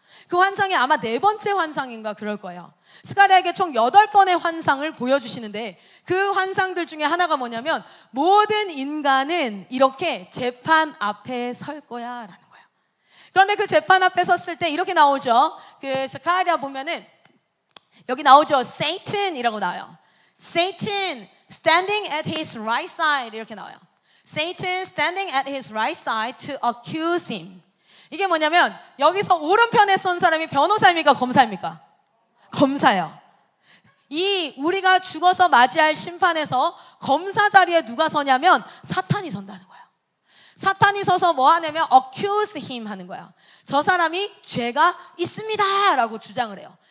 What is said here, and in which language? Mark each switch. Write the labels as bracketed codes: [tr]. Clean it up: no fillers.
[ko] 그 환상이 아마 4번째 환상인가 그럴 거예요. 스가랴에게 총 8번의 환상을 보여주시는데 그 환상들 중에 하나가 뭐냐면 모든 인간은 이렇게 재판 앞에 설 거야 라는 거예요. 그런데 그 재판 앞에 섰을 때 이렇게 나오죠. 그 스가랴 보면은 여기 나오죠. Satan이라고 나와요. [en] Satan standing at his right side [ko] 이렇게 나와요. [en] Satan standing at his right side to accuse him. [ko] 이게 뭐냐면 여기서 오른편에 선 사람이 변호사입니까? 검사입니까? 검사예요. 이 우리가 죽어서 맞이할 심판에서 검사 자리에 누가 서냐면 사탄이 선다는 거예요. 사탄이 서서 뭐 하냐면 [en] accuse him [ko] 하는 거예요. 저 사람이 죄가 있습니다 라고 주장을 해요.